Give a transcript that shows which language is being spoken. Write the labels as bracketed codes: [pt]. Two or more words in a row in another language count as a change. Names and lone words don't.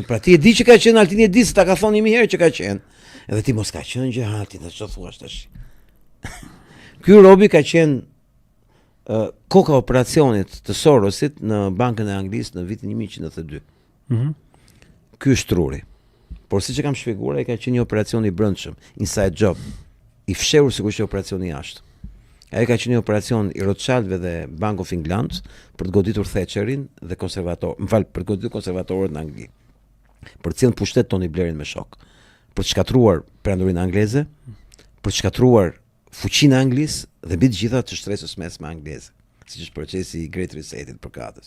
[sq] Pra ti e di që ka qenë, Altini e di se ta ka thonë më herë që ka qenë. Edhe ti mos ka qenë gjë hati, të çfarë thua tash. Ky robi ka qenë koka operacionit të Sorosit në Bankën e Anglisë në vitin 1992. Ky është truri. Por siç e kam shpjeguar, ai ka qenë një operacion i brendshëm, [en] inside job, [sq] i fshehur sikur që operacioni jashtë. Ai ka qenë një operacion i Rothschildëve dhe Bank of England për të goditur Thatcherin dhe për të goditur konservatorët në Angli. Për të cilën pushtet Tony Blairin me shok. Për të shkatruar perandorinë angleze, për të shkatruar fuqinë e Anglisë dhe mbi të gjitha të shtresës mesme angleze, siç është procesi i Great Reset-it për katës.